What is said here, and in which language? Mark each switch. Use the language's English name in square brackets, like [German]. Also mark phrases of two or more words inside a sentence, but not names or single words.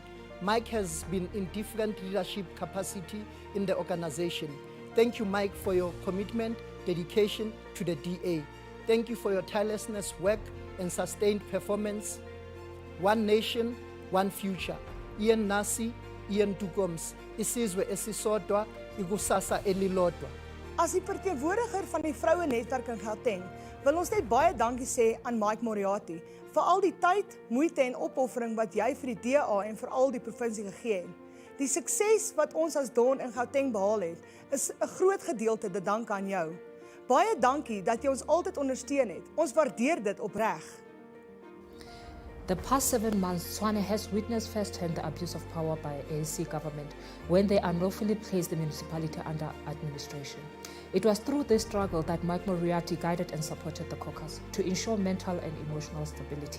[English] Mike has been in different leadership capacity in the organization. Thank you, Mike, for your commitment, dedication to the DA. Thank you for your tirelessness work and sustained performance. One nation, one future. [Zulu] Ian Nasi, Ian Tukoms, isizwe esisodwa, ikusasa elilodwa. [Afrikaans] As die verteenwoordiger van die vrouwenetwerk in Gauteng, wil ons net baie dankie sê aan Mike Moriarty vir al die tyd, moeite en opoffering wat jy vir die DA en vir al die provinsie gegee het. Die sukses wat ons as Dawn in Gauteng behaal het, is 'n groot gedeelte te danke aan jou. Baie dankie dat jy ons altyd ondersteun het. Ons waardeer dit opreg. [English] The past 7 months, Tshwane has witnessed firsthand the abuse of power by ANC government when they unlawfully placed the municipality under administration. It was through this struggle that Mike Moriarty guided and supported the caucus to ensure mental and emotional stability.